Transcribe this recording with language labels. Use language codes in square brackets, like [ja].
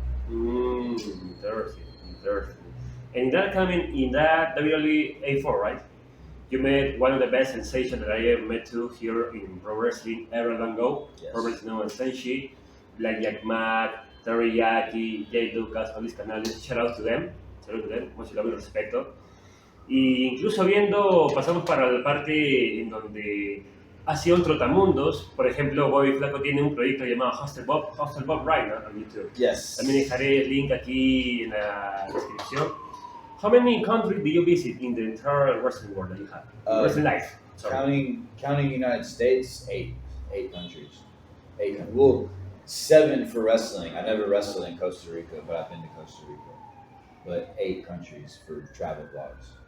[en] Interesting. And in that WWE A4, right? You met one of the best sensations that I ever met too here in pro wrestling ever long ago. Yes. Probably known as Senshi, like Jack Mack, Teriyaki, Jay Lucas, all these canales. Shout out to them. [es] Mucho love y respeto. Y incluso pasamos para la parte en donde ha sido un trotamundos. Por ejemplo, Bobby Flaco tiene un proyecto llamado Hostel Bob [en] right now on YouTube. Yes. [es] También dejaré el link aquí en la descripción. [en] How many countries do you visit in the entire wrestling world that you have? Wrestling life. Sorry. Counting United States, 8 countries. 8. Well, 7 for wrestling. I never wrestled in Costa Rica, but I've been to Costa Rica. But 8 countries for travel vlogs.